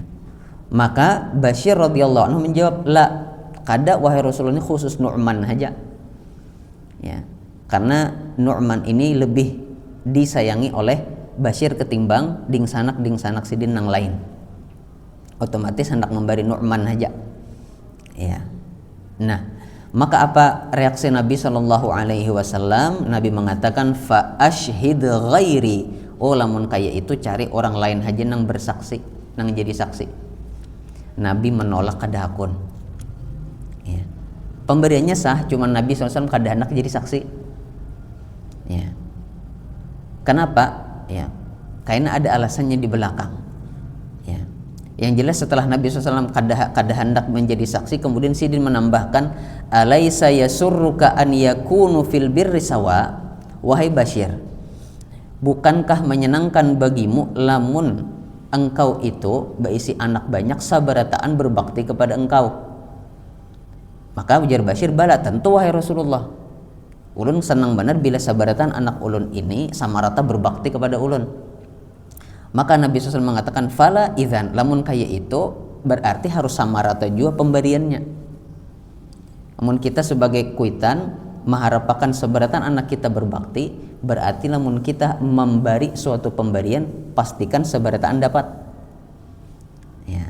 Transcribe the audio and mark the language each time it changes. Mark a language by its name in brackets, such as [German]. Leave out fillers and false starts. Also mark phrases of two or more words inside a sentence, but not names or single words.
[Indonesian] Maka Bashir radhiyallahu anhu menjawab, la, kada wahai Rasulullah, ini khusus Nu'man saja, ya, karena Nu'man ini lebih disayangi oleh Bashir ketimbang dingsanak Sidin yang lain. Otomatis hendak memberi Nu'man saja, ya. Nah, maka apa reaksi Nabi Shallallahu Alaihi Wasallam? Nabi mengatakan, [Arabic] فأشهد غيري, [Banjar] oh lamun kaya itu cari orang lain aja nang bersaksi, nang jadi saksi. [Indonesian] Nabi menolak [Banjar] kada hakun, [Indonesian] ya. Pemberiannya sah, cuman Nabi SAW kada hendak jadi saksi, ya. Kenapa? Ya, karena ada alasannya di belakang, ya. Yang jelas setelah Nabi SAW kada hendak menjadi saksi, kemudian Sidin menambahkan, [Arabic] أليس يسرك أن يكونوا في البر سواء, [Indonesian] wahai Bashir, bukankah menyenangkan bagimu lamun engkau itu berisi anak banyak sabarataan berbakti kepada engkau? Maka ujar Bashir, bala, tentu wahai Rasulullah, ulun senang benar bila sabaratan anak ulun ini sama rata berbakti kepada ulun. Maka Nabi SAW mengatakan, [Arabic] فلا إذن, [Indonesian] lamun kaya itu berarti harus sama rata juga pemberiannya. Namun kita sebagai kuitan mengharapkan seberatan anak kita berbakti, berarti lamun kita memberi suatu pemberian, pastikan seberataan dapat, ya.